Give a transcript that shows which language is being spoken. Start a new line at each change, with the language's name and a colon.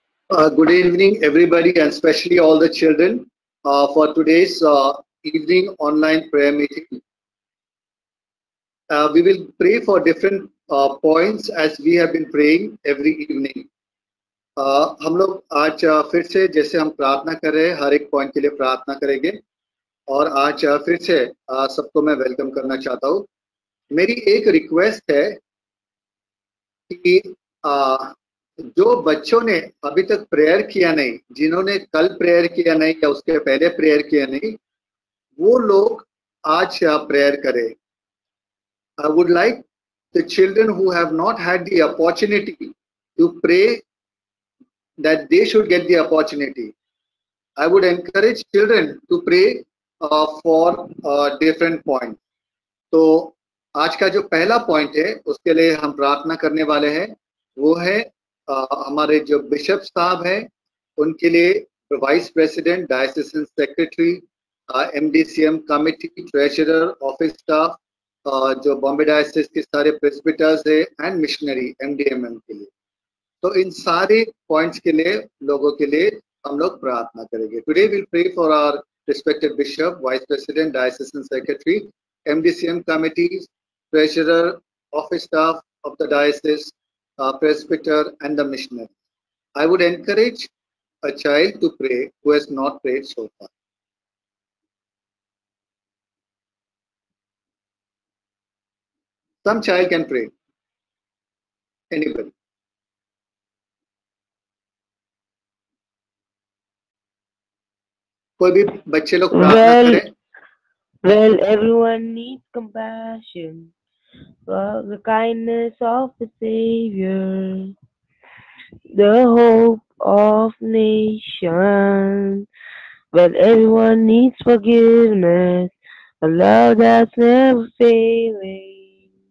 English: Good evening, everybody, and especially all the children, for today's evening online prayer meeting. We will pray for different points as we have been praying every evening.
Hindi: हम लोग आज फिर से जैसे हम प्रार्थना कर रहे हैं, हर एक पॉइंट के लिए प्रार्थना करेंगे और आज फिर से सबको मैं वेलकम करना चाहता हूँ। मेरी एक रिक्वेस्ट है कि जो बच्चों ने अभी तक प्रेयर किया नहीं, जिन्होंने कल प्रेयर किया नहीं या उसके पहले प्रेयर किया नहीं, वो लोग आज प्रेयर करें।
English: I would like the children who have not had the opportunity to pray that they should get the opportunity. I would encourage children to pray for different points.
Hindi: तो आज का जो पहला पॉइंट है उसके लिए हम प्रार्थना करने वाले हैं, वो है हमारे जो बिशप साहब हैं उनके लिए, vice president, डायसिसन secretary, MDCM committee, treasurer, office staff, जो बॉम्बे डायसिस के सारे प्रेस्बिटर्स है एंड मिशनरी MDMM के लिए। तो इन सारे पॉइंट्स के लिए लोगों के लिए हम लोग प्रार्थना करेंगे।
English: Today will pray for our respected bishop, vice president, diocesan secretary, MDCM committees, treasurer, office staff of the diocese, presbyter and the missionary. I would encourage a child to pray who has not prayed so far. Some child can pray. Anybody.
Hindi: कोई भी बच्चे लोग प्रार्थना करें.
English: Well, everyone needs compassion for the kindness of the Savior, the hope of nations. Well, everyone needs forgiveness, a love that's never failing.